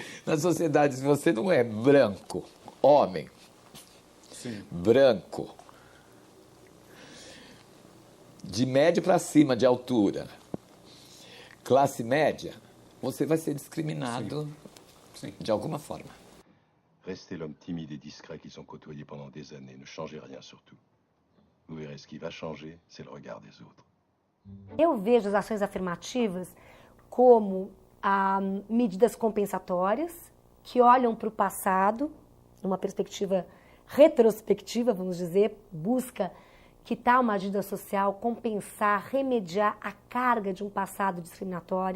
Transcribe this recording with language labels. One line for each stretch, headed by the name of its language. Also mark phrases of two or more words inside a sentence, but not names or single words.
Portuguese: Na sociedade, se você não é branco, homem, sim, branco, de médio para cima de altura, classe média, você vai ser discriminado de alguma forma.
French: Restez l'homme timide et discret qu'ils ont côtoyé pendant des années. Ne changez rien surtout. Vous verrez, ce qui va changer, c'est le regard des autres.
Portuguese: Eu vejo as ações afirmativas como medidas compensatórias que olham para o passado, numa perspectiva retrospectiva, vamos dizer, busca quitar uma dívida social, compensar, remediar a carga de um passado discriminatório.